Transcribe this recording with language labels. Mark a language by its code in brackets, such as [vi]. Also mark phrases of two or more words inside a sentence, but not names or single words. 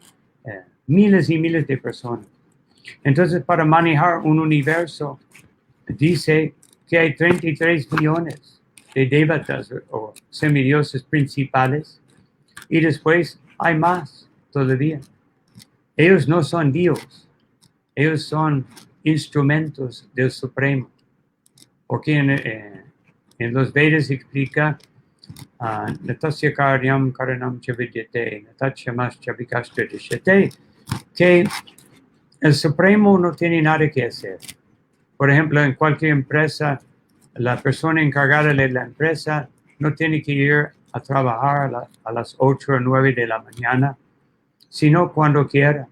[es] Miles y miles de personas. Entonces, para manejar un universo, dice que hay 33 millones de devatas o semidioses principales y después hay más todavía. Ellos no son Dios, ellos son instrumentos del Supremo. Porque en los Vedas explica [sa] नतस्य कार्यं करणं चविद्यते, नतस्य मस् चविकस्त्र दिशते, [es] que el Supremo no tiene nada que hacer. Por ejemplo, en cualquier empresa, la persona encargada de la empresa no tiene que ir a trabajar a las 8 o 9 de la mañana, sino cuando quiera.